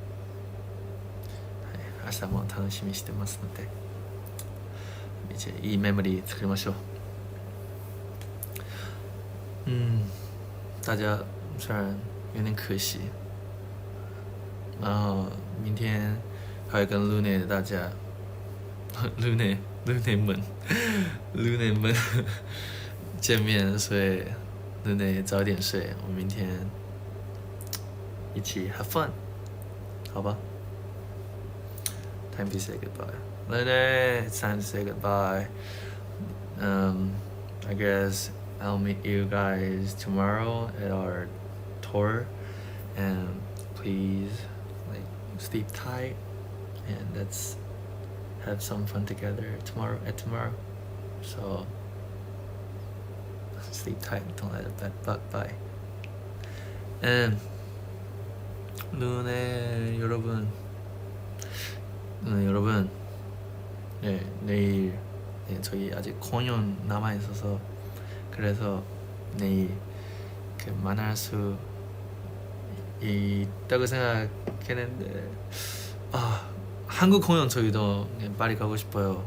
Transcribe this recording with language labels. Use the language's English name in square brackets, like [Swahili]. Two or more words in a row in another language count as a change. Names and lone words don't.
[Japanese] はい、明日も楽しみにしてますので、めっちゃいいメモリー作りましょう。 [Chinese] 大家虽然有点可惜，然后明天还会跟 Lune 大家Lune 们见面，所以 Lune 早点睡，我明天一起 [English] have fun， [Chinese] 好吧 [English] ？Time to say goodbye. Lune, it's time to say goodbye. I guess I'll meet you guys tomorrow at our tour, and please sleep tight and let's have some fun together tomorrow. So sleep tight, don't let a bad bug bite. [Korean] And 루네 여러분, 네, 내일 저희 아직 공연 남아 있어서 그래서 내일 만날 수 있다고 생각했는데 한국 공연 저희도 빨리 가고 싶어요.